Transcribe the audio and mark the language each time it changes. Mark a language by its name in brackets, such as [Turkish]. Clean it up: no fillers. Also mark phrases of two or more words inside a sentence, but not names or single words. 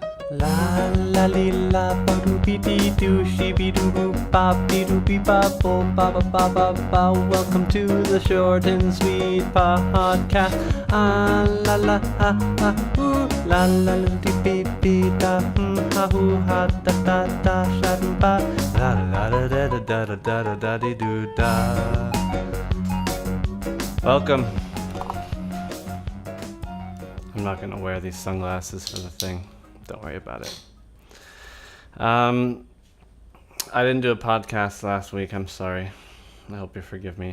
[English] La la li la ba doo be dee doo she be doo boo ba be doo be ba bo ba ba ba ba ba. Welcome to the Short and Sweet podcast. Ah la la ah ah ooh la la la dee be be da ha hoo ha da da da sha doo ba la la da da da da da da da da dee doo da. Welcome. I'm not gonna wear these sunglasses for the thing. Don't worry about it. I didn't do a podcast last week. I'm sorry. I hope you forgive me.